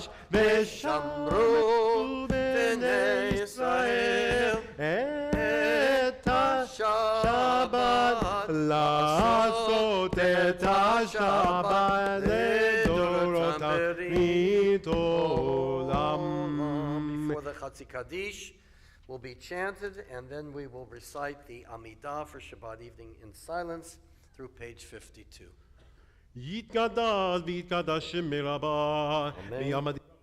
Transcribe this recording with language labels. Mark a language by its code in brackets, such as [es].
[he] ושמרו בני ישראל את השבת, לעשות את השבת לדורותם ברית עולם. [en] Before the Chatzi Kaddish will be chanted, and then we will recite the Amidah for Shabbat evening in silence through page 52. [he] יתקדש ויתקדש שם רבה ויעמד